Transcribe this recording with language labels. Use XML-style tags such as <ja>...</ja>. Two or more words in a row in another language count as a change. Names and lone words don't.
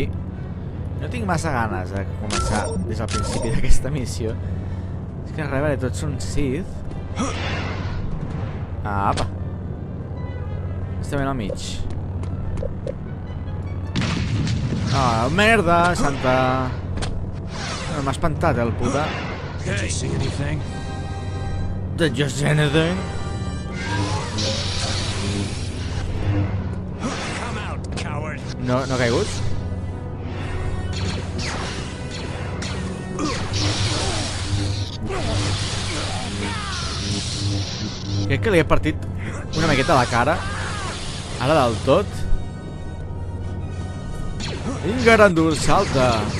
<ca>No tinc massa ganes de començar des del principi d'aquesta missió. És que res, tots són Sith. Apa. Està ben al mig. Ah, merda, santa... M'ha espantat, el puta.</ca> <en>Did you see anything? Did you see anything? Come out, coward.</en> <ca>No ha caigut? Crec que li he partit una miqueta la cara. Ara del tot. Vinga, Randur, salta.</ca>